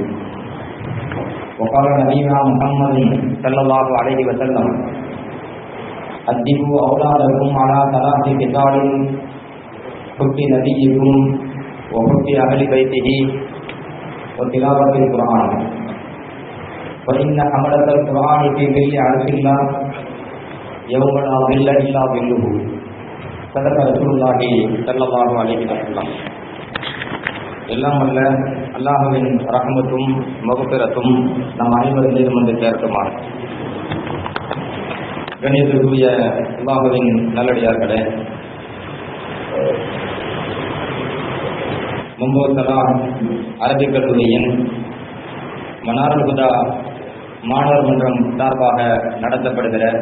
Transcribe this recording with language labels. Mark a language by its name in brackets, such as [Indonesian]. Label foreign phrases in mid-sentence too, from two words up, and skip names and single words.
[Arabic] وقال نبينا محمد صلى الله عليه وسلم أدبوا أولادكم على ثلاث خصال: حب نبيكم وحب أهل بيته وتلاوة القرآن، فإن حملة القرآن في ظل عرش الله يوم لا ظل إلا ظله. صدق رسول الله صلى الله عليه وسلم. [Tamil] எல்லாம் வல்ல அல்லாஹ்வின் ரஹ்மத்தும் மக்ஃபிரத்தும் நம் அனைவரும் மீதும் வந்து சேர்க்குமாறு. கணியத்திற்குரிய அல்லாஹ்வின் நல்லடியார்களே, மும்போத்தலா அரபிக் கல்லூரியின் மனாருல் ஹுதா மாணவர் மன்றம் சார்பாக நடத்தப்படுகிற